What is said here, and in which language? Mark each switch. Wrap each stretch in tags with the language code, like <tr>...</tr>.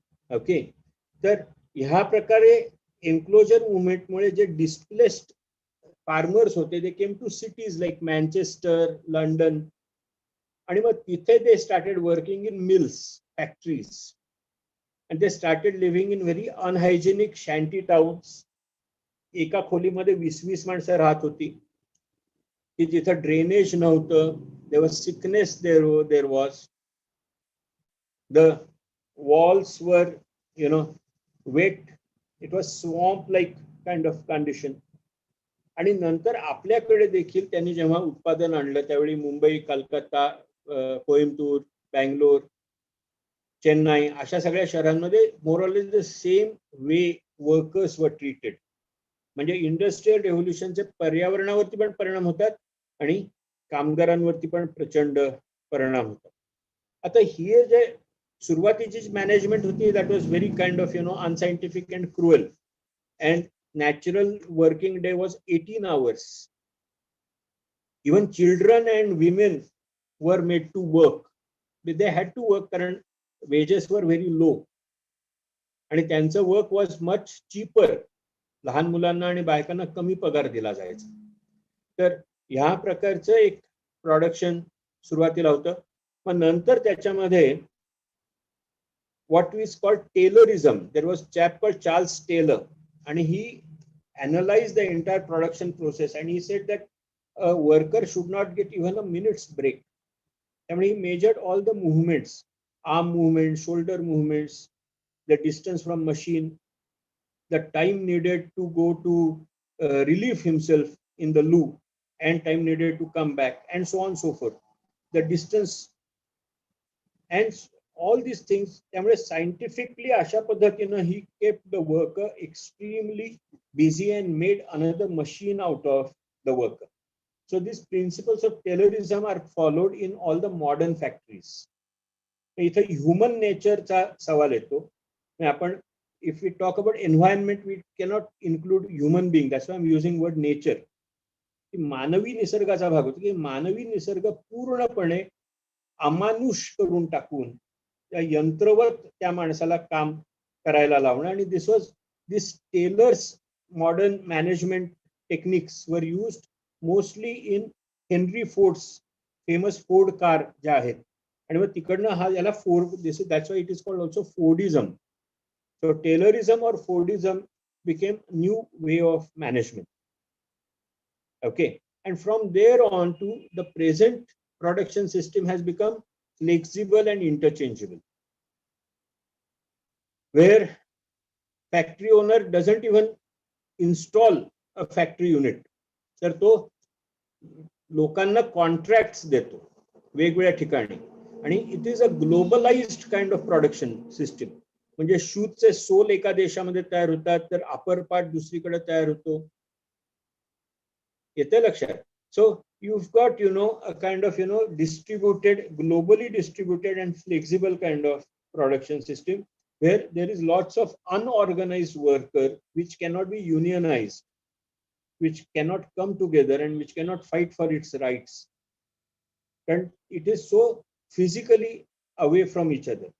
<en>Okay,</en> <mr>तर ह्या प्रकारे एन्क्लोजर मुवमेंट मुळे जे डिस्प्लेस्ड फार्मर्स होते,</mr> <en>they came to cities like Manchester, London,</en> <mr>आणि मग तिथे</mr> <en>they started working in mills, factories, and they started living in very unhygienic shanty towns.</en> <mr>एका खोलीमध्ये 20-20 माणसं राहत होती की जिथं ड्रेनेज नव्हतं.</mr> <en>there was sickness, there was, the walls were wet, it was swamp like kind of condition.</en> <mr>आणि नंतर आपल्याकडे देखील त्यांनी जेव्हा उत्पादन आणलं त्यावेळी मुंबई, कलकत्ता, कोइंबतूर, बँगलोर, चेन्नई अशा सगळ्या शहरांमध्ये</mr> <en>More or less the same way workers were treated.</en> <mr>म्हणजे इंडस्ट्रियल रेव्होल्युशनचे पर्यावरणावरती पण परिणाम होतात आणि कामगारांवरती पण प्रचंड परिणाम होतात. आता ही जे सुरुवातीची मॅनेजमेंट होती</mr> <en>That was very kind of unscientific and cruel, and natural working day was 18 hours. Even children and women were made to work. They had to work</en> <mr>कारण</mr> <en>wages were very low</en> <mr>आणि त्यांचं</mr> <en>Work was much cheaper.</en> <mr>लहान मुलांना आणि बायकांना कमी पगार दिला जायचा. तर ह्या प्रकारचं एक प्रोडक्शन सुरुवातीला होतं. मग नंतर त्याच्यामध्ये</mr> <en>what is called Taylorism. There was a chap called Charles Taylor and he analyzed the entire production process and he said that a worker should not get even a minute's break. And he measured all the movements, arm movements, shoulder movements, the distance from machine, the time needed to go to relieve himself in the loo, and time needed to come back, and so on and so forth. The distance and all these things.</en> <mr>त्यामुळे</mr> <en>scientifically</en> <mr>अशा पद्धतीनं</mr> <en>he kept the worker extremely busy and made another machine out of the worker. So these principles of Taylorism are followed in all the modern factories.</en> <mr>इथे human नेचरचा सवाल येतो. आपण</mr> <en>if we talk about environment, we cannot include human being. That's why I'm using word nature.</en> <mr>मानवी निसर्गाचा भाग होतो की मानवी निसर्ग पूर्णपणे अमानुष करून टाकून त्या यंत्रवत त्या माणसाला काम करायला लावणं. आणि</mr> <en>this Taylor's modern management techniques were used mostly in Henry Ford's famous Ford car</en> <mr>ज्या आहेत. आणि मग तिकडनं हा याला</mr> <en>that's why it is called also Fordism. So Taylorism or Fordism became new way of management. Okay, and from there on to the present production system has become flexible and interchangeable, where factory owner doesn't even install a factory unit.</en> <mr>तर तो लोकांना contracts देतो वेगवेगळ्या ठिकाणी.</mr> <en>आणि it is a globalized kind of production system.</en> <mr>म्हणजे शूजचे soul एका देशामध्ये तयार होतात तर अपर पार्ट दुसरीकडे तयार होतो. येते लक्षात.</mr> <en>So you've got a kind of distributed, globally distributed and flexible kind of production system where there is lots of unorganized worker which cannot be unionized, which cannot come together and which cannot fight for its rights, and it is so physically away from each other.</en>